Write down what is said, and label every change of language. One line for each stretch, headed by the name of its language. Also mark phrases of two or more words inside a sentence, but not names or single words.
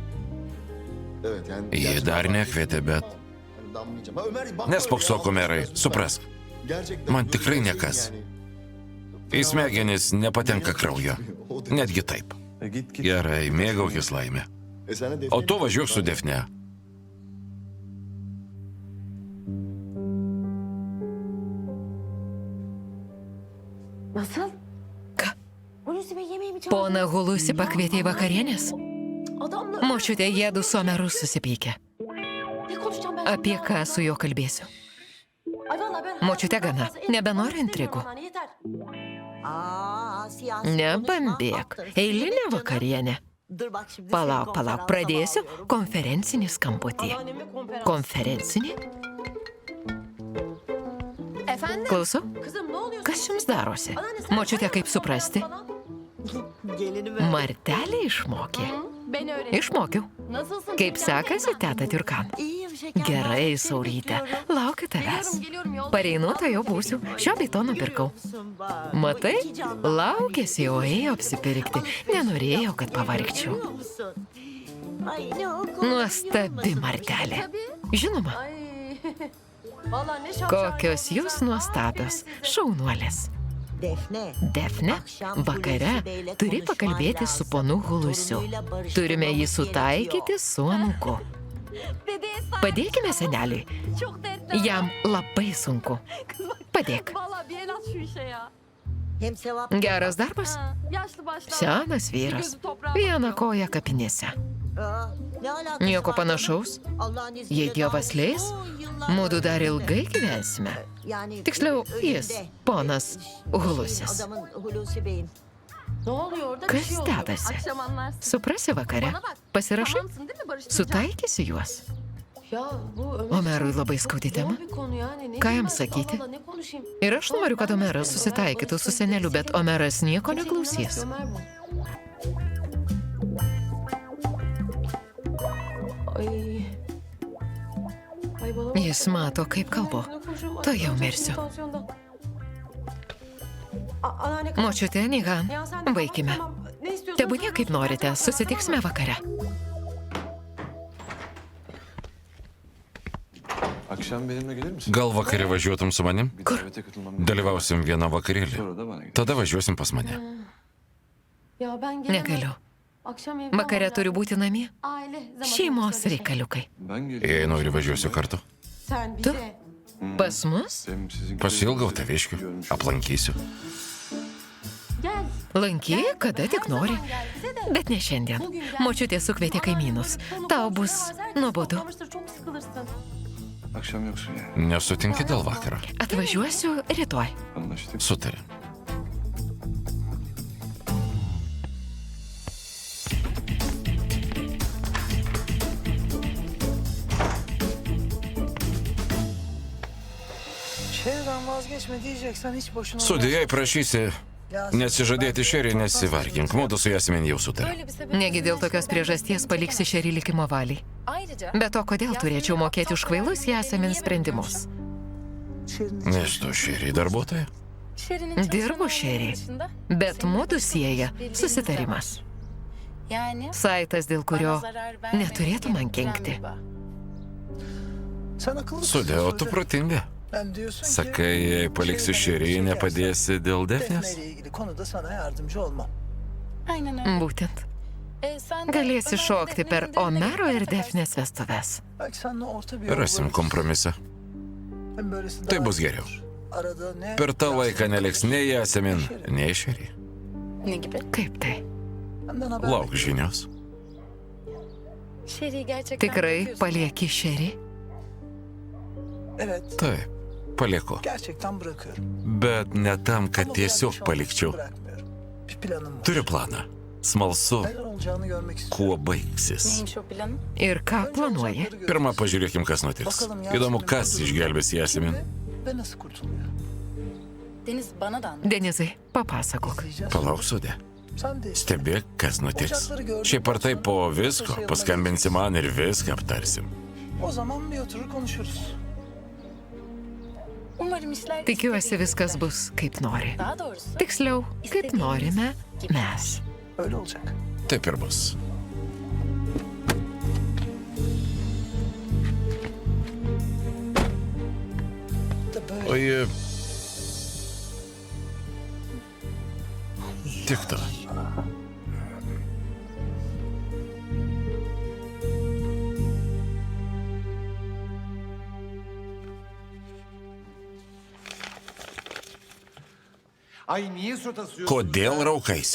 Lithuanian: Jie dar nekvietė, bet... Nespoksok, Komerai, suprask. Man tikrai nekas. Į smegenis nepatenka kraujo. Netgi taip. Gerai, mėgaukis laimę. O tu važiuok su Defne.
Turkish: Nasıl?
Lithuanian: Ką?
Turkish: Hulusi Bey yemeğimi çağırdı.
Lithuanian: Pona Hulusi pakvietė į vakarienės?
Turkish: Adamla
Lithuanian: Močiutė jėdu su Omeru susipykę.
Turkish: ne konuşacağım ben?
Lithuanian: Apie ką su juo kalbėsiu?
Turkish: Ay vallahi ben...
Lithuanian: Močiute gana, nebenoriu intrigų.
Turkish: Yeter. Aa, siyasi
Lithuanian: Nebambėk,
Turkish: konuşma,
Lithuanian: eilinė vakarienė.
Turkish: Dur bak şimdi
Lithuanian: Palauk,
Turkish: seni
Lithuanian: palauk,
Turkish: konferansa
Lithuanian: pradėsiu
Turkish: bağlıyorum.
Lithuanian: konferencinį skambutį.
Turkish: Anneannemle konferans.
Lithuanian: Konferencinį?
Turkish: Efendim?
Lithuanian: Klausau,
Turkish: Kızım ne oluyor?
Lithuanian: kas jums darosi? Močiute, kaip suprasti?
Turkish: Gelinimi ver.
Lithuanian: Martelį išmokė.
Turkish: Beni öğret.
Lithuanian: Išmokiau.
Turkish: Nasılsın?
Lithuanian: Kaip sekasi, teta Tiurkan?
Turkish: İyiyim şeker.
Lithuanian: Gerai, Sauryte. Laukiu tavęs.
Turkish: Geliyorum yolda.
Lithuanian: Pareinu, to jau būsiu. Šio bei to nupirkau. Matai, laukėsi, o ėjo apsipirkti. Nenorėjau, kad pavargčiau.
Turkish: Ay ne o?
Lithuanian: Nuostabi martelė. Žinoma,
Turkish: Ay. Vallahi ne şapşal.
Lithuanian: kokios jūs nuostabios, šaunuolės. Defne, vakare turi pakalbėti su ponu Hulusiu. Turime jį sutaikyti su anūku. Padėkime seneliui.
Turkish: Çok dertli.
Lithuanian: Jam labai sunku. Padėk.
Turkish: Vallahi bir el at şu işe ya. Hem sevap
Lithuanian: Geras darbas.
Turkish: Ha, yaşlı başlı.
Lithuanian: Senas vyras. Viena koja kapinėse.
Turkish: Aa, ne alakası
Lithuanian: Nieko
Turkish: var
Lithuanian: panašaus.
Turkish: canım? Allah'ın izniyle
Lithuanian: Jei Dievas
Turkish: daha
Lithuanian: leis,
Turkish: uzun yıllar
Lithuanian: mudu dar
Turkish: önce.
Lithuanian: ilgai gyvensime.
Turkish: Yani
Lithuanian: Tiksliau, jis,
Turkish: önünde.
Lithuanian: ponas Hulusis.
Turkish: Adamın Hulusi Bey'in. Ne oluyor orada? Bir
Lithuanian: Kas
Turkish: şey oluyor.
Lithuanian: dedasi?
Turkish: Akşam anlarsın.
Lithuanian: Suprasi vakare.
Turkish: Bana bak.
Lithuanian: Pasirašai?
Turkish: Tamamsın değil mi? Barıştıracağım.
Lithuanian: Sutaikysi juos.
Turkish: Ya bu Ömer
Lithuanian: Omerui
Turkish: çok
Lithuanian: labai skaudi
Turkish: zor
Lithuanian: tema.
Turkish: bir konu yani. Ne
Lithuanian: Ką
Turkish: diyeyim
Lithuanian: jam
Turkish: ben?
Lithuanian: sakyti?
Turkish: Allah Allah, ne konuşayım?
Lithuanian: Ir aš noriu, kad Omeras susitaikytų su seneliu, bet Omeras nieko neklausys.
Turkish: Ömer bu. Ay. Ay bana bak.
Lithuanian: Jis mato, kaip kalbu.
Turkish: Ne konuşuyorum? Ay,
Lithuanian: To jau
Turkish: çok
Lithuanian: mirsiu.
Turkish: tansiyondan. Anneanne,
Lithuanian: Močiutė, Nigan,
Turkish: ya sen de
Lithuanian: baikime.
Turkish: tamam, ne istiyorsan
Lithuanian: Tebūnie kaip norite, susitiksime vakare.
Turkish: Akşam benimle gelir misin?
Lithuanian: Gal vakare važiuotum su manim?
Turkish: Bir davete katılmam.
Lithuanian: Dalyvausim vieną vakarėlį.
Turkish: Sonra da bana gel.
Lithuanian: Tada važiuosim pas mane.
Turkish: Ya ben gelemem.
Lithuanian: Negaliu.
Turkish: Akşam evde
Lithuanian: Vakare
Turkish: olmam
Lithuanian: turi
Turkish: lazım.
Lithuanian: būti namie.
Turkish: Aile zamanı
Lithuanian: Šeimos
Turkish: işte.
Lithuanian: reikaliukai.
Turkish: Ben
Lithuanian: Jei
Turkish: geliyorum.
Lithuanian: nori, važiuosiu kartu.
Turkish: Sen
Lithuanian: Tu?
Turkish: bize
Lithuanian: Pas mus? Pasiilgau taviškių. Aplankysiu.
Turkish: Gel.
Lithuanian: Lankyk, kada tik nori. Bet ne šiandien. Močiutė sukvietė kaimynus. Tau bus nuobodu.
Turkish: Kalmıştır, çok sıkılırsın. Akşam yoksun ya.
Lithuanian: Nesutinki dėl vakaro. Atvažiuosiu rytoj.
Turkish: Anlaştık.
Lithuanian: Sutarėm.
Turkish: Şeriden vazgeçme diyeceksen hiç boşuna...
Lithuanian: Sudė, jei prašysi nesižadėti šerį, nesivargink. Mudu su Jasmin jau sutarėm. Negi dėl tokios priežasties paliksi šerį likimo valiai. Be to, kodėl turėčiau mokėti už kvailus Jasmin sprendimus? Nes tu šerį darbuotoja. Dirbu šerį, bet mudu sieja susitarimas. Saitas, dėl kurio neturėtų man kenkti.
Turkish: Sen akıllı
Lithuanian: Sudė, o tu protinga.
Turkish: Ben diyorsun ki...
Lithuanian: Sakai, jei paliksi šerį, nepadėsi dėl Defnės?
Turkish: Defne ile ilgili konuda sana yardımcı olmam.
Lithuanian: Būtent. Galėsi šokti per Omero ir Defnės vestuves.
Turkish: Belki seninle orta bir yol
Lithuanian: Rasim
Turkish: buluruz.
Lithuanian: kompromisą.
Turkish: Hem böylesi
Lithuanian: Tai
Turkish: daha
Lithuanian: bus
Turkish: iyi
Lithuanian: geriau.
Turkish: olur. Arada ne...
Lithuanian: Per tą laiką neliks nei Jasmin, nei šerį. Kaip tai?
Turkish: Benden haber
Lithuanian: Lauk žinios. Tikrai palieki šerį?
Turkish: Evet,
Lithuanian: Taip, palieku.
Turkish: gerçekten bırakıyorum.
Lithuanian: Bet ne tam, kad tiesiog palikčiau.
Turkish: Bırakmıyorum. Bir planım var.
Lithuanian: Turiu planą. Smalsu,
Turkish: Neler olacağını görmek istiyorum.
Lithuanian: kuo baigsis. Ir ką planuoji? Pirmą pažiūrėkim, kas nutiks. Įdomu, kas išgelbės Jasmin.
Turkish: Ve nasıl kurtuluyor?
Lithuanian: Denizai, papasakok.
Turkish: İzleyeceğiz.
Lithuanian: Palauk, Sudė.
Turkish: Sen de
Lithuanian: Stebėk, kas nutiks. Šiaip ar taip po visko paskambinsi man ir viską aptarsim.
Turkish: o zaman bir oturur konuşuruz.
Lithuanian: Tikiuosi, viskas bus kaip nori. Tiksliau, kaip norime mes.
Turkish: Öyle olacak.
Lithuanian: Taip ir bus.
Turkish: Da böyle.
Lithuanian: O ji... Tik to. Kodėl raukaisi?